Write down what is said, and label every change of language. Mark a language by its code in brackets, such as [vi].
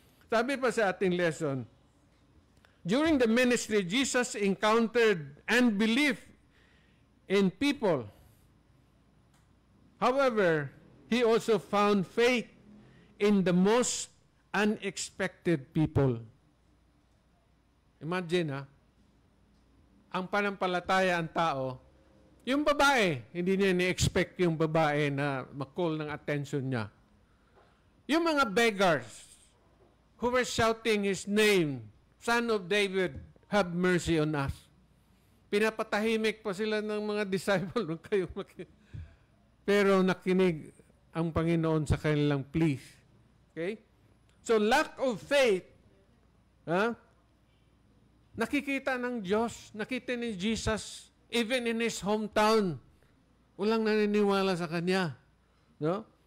[tl] Sabi pa sa ating lesson, [en] during the ministry, Jesus encountered unbelief in people. However, He also found faith in the most unexpected people. [tl] Imagine, ang panampalataya ang tao, yung babae, hindi niya ni-expect yung babae na makall ng attention niya. Yung mga [en] beggars who were shouting His name, Son of David, have mercy on us. [tl] Pinapatahimik pa sila ng mga disciple. Pero nakinig ang Panginoon sa kanilang pleas. Okay? [en] So lack of faith, [tl] nakikita ng Diyos, nakita ni Jesus, even in His hometown, walang naniniwala sa Kanya. No?